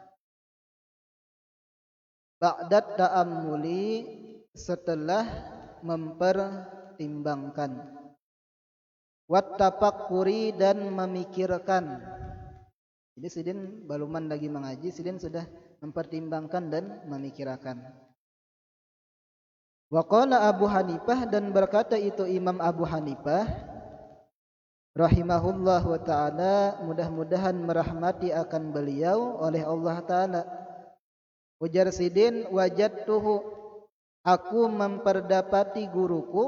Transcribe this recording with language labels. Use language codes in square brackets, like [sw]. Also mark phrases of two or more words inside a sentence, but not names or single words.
[ar] بعد التأمل, [bjn] setelah mempertimbangkan. [ar] والتفكر, [bjn] dan memikirkan. Jadi Sidin baluman lagi mengaji, Sidin sudah mempertimbangkan dan memikirkan. [ar] وقال أبو حنيفة, [bjn] dan berkata itu Imam Abu Hanifah [ar] رحمه الله وتعالى, [bjn] mudah-mudahan merahmati akan beliau oleh Allah ta'ala. Ujar Sidin, wajadtuhu, aku memperdapati guruku.